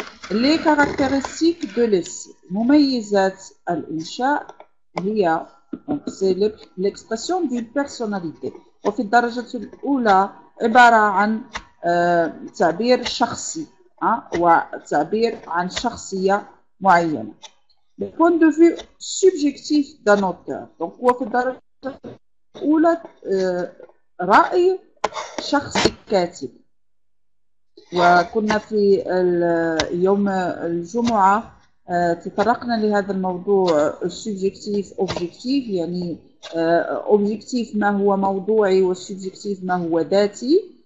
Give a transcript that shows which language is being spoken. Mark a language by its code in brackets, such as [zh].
[fr] Les caractéristiques de l'essai، [ar] مميزات الإنشاء هي [fr] c'est l'expression d'une personnalité، [ar] وفي الدرجة الأولى عبارة عن تعبير شخصي وتعبير عن شخصية معينة. [fr] Le point de vue subjectif d'un auteur، donc [ar] هو في الدرجة الأولى رأي شخصي كاتب. وكنا في يوم الجمعة تطرقنا لهذا الموضوع subjectif objectif، يعني objectif ما هو موضوعي والسubjectif ما هو ذاتي.